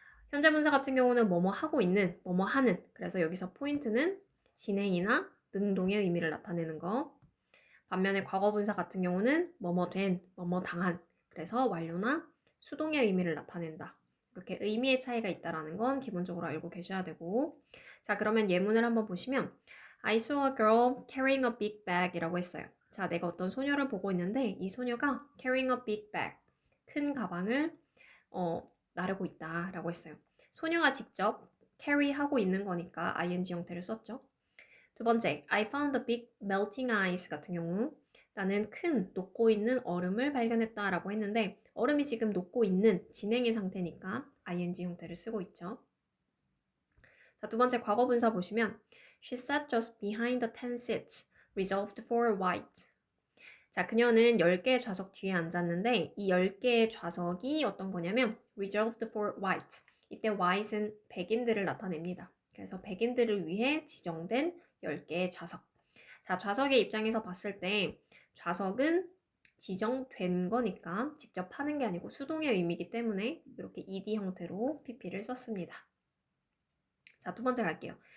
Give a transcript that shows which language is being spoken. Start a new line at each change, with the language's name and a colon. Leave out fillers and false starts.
Korean: 현재 분사 같은 경우는 뭐뭐 하고 있는, 뭐뭐 하는. 그래서 여기서 포인트는 진행이나 능동의 의미를 나타내는 거. 반면에 과거 분사 같은 경우는 뭐뭐 된, 뭐뭐 당한. 그래서 완료나 수동의 의미를 나타낸다. 이렇게 의미의 차이가 있다는 건 기본적으로 알고 계셔야 되고. 자, 그러면 예문을 한번 보시면
English: I saw a girl carrying a big bag
Korean: 이라고 했어요. 자, 내가 어떤 소녀를 보고 있는데 이 소녀가
English: carrying a big bag,
Korean: 큰 가방을 나르고 있다 라고 했어요. 소녀가 직접 carry하고 있는 거니까 ing 형태를 썼죠. 두 번째,
English: I found a big melting ice
Korean: 같은 경우 나는 큰 녹고 있는 얼음을 발견했다 라고 했는데 얼음이 지금 녹고 있는 진행의 상태니까 ing 형태를 쓰고 있죠. 자, 두 번째 과거 분사 보시면
English: She sat just behind the 10 seats, reserved for white.
Korean: 자, 그녀는 10개의 좌석 뒤에 앉았는데 이 10개의 좌석이 어떤 거냐면
English: reserved for white.
Korean: 이때 white은 백인들을 나타냅니다. 그래서 백인들을 위해 지정된 10개의 좌석. 자, 좌석의 입장에서 봤을 때 좌석은 지정된 거니까 직접 하는 게 아니고 수동의 의미이기 때문에 이렇게 ed 형태로 pp를 썼습니다. 자, 두 번째 갈게요.